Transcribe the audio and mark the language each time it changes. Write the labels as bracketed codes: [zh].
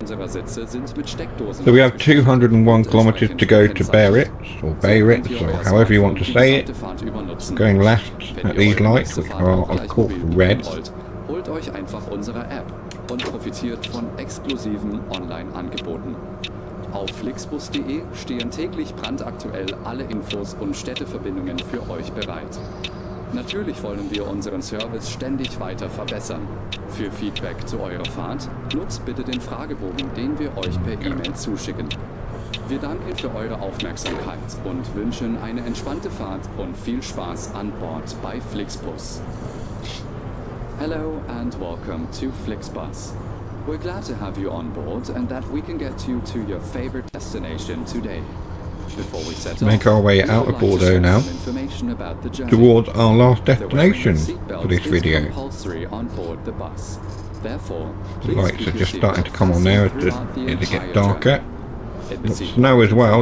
[en] So we have 201 kilometres to go to Biarritz, or Biarritz, or however you want to say it. Going left at these lights, which are of course red. [de] Holt euch einfach unsere App und profitiert von exklusiven Online-Angeboten. Auf flixbus.de stehen täglich brandaktuell alle Infos und Städteverbindungen für euch bereit. Natürlich wollen wir unseren Service ständig weiter verbessern. Für Feedback zu eurer Fahrt nutzt bitte den Fragebogen, den wir euch per E-Mail zuschicken. Wir danken für eure Aufmerksamkeit und wünschen eine entspannte Fahrt und viel Spaß an Bord bei Flixbus. [en] Hello and welcome to Flixbus. We're glad to have you on board and that we can get you to your favorite destination today. Before we set Make our way out of Bordeaux now towards our last destination for this video. The lights are just starting to come on there as it gets darker. Snow as well.